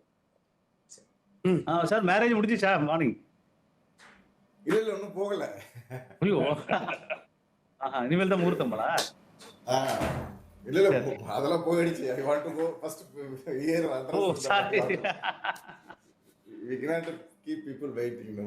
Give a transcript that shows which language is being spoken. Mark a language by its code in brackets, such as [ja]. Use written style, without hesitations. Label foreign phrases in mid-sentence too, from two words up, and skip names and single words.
[ta] சார் மேரேஜ் முடிஞ்சிச்சா மார்னிங்? இல்ல ஒன்றும் போகல. ஐயோ இனிமேல் தான் முகூர்த்தம்பளா? இல்ல அதெல்லாம் போயிடுச்சு. [en] I want to go first here. [ta] ஓ சாரி. [en] We cannot keep people waiting, no.